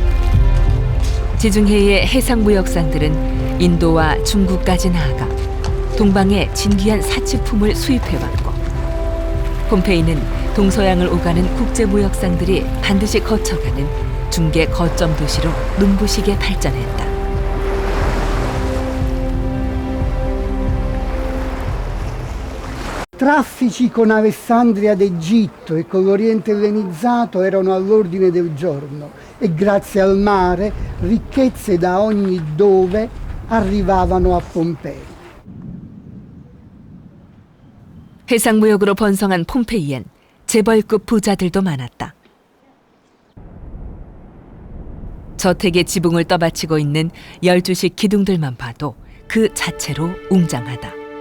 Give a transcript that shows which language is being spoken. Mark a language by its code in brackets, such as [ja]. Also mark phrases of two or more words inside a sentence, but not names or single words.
[ko] 지중해의 해상무역선들은 인도와 중국까지 나아가 동방의 진귀한 사치품을 수입해왔고 폼페이는 동서양을 오가는 국제무역상들이 반드시 거쳐가는 중개 거점 도시로 눈부시게 발전했다. [it] Traffici con Alessandria d'Egitto e con l'Oriente ellenizzato erano all'ordine del giorno e grazie al mare ricchezze da ogni dove arrivavano a Pompei. [ko] 해상무역으로 번성한 폼페이엔 재벌급 부자들도 많았다. 저택의 지붕을 떠받치고 있는 12식 기둥들만 봐도 그 자체로 웅장하다.